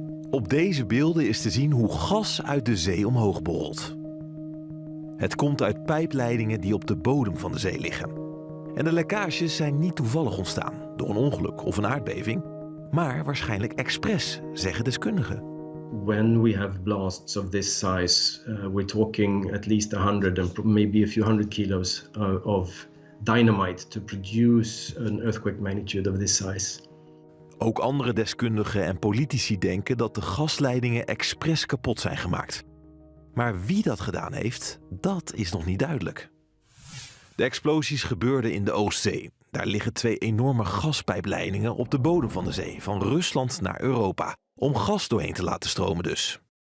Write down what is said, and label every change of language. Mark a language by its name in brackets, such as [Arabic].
[Dutch] Op deze beelden is te zien hoe gas uit de zee omhoog borrelt. Het komt uit pijpleidingen die op de bodem van de zee liggen. En de lekkages zijn niet toevallig ontstaan door een ongeluk of een aardbeving, maar waarschijnlijk expres, zeggen deskundigen. [English] When we have blasts of this size, we're talking at least 100 and maybe a few hundred kilos of dynamite to produce an earthquake magnitude of this size. [Dutch] Ook andere deskundigen en politici denken dat de gasleidingen expres kapot zijn gemaakt. Maar wie dat gedaan heeft, dat is nog niet duidelijk. De explosies gebeurden in de Oostzee. Daar liggen 2 enorme gaspijpleidingen op de bodem van de zee, van Rusland naar Europa, om gas doorheen te laten stromen dus.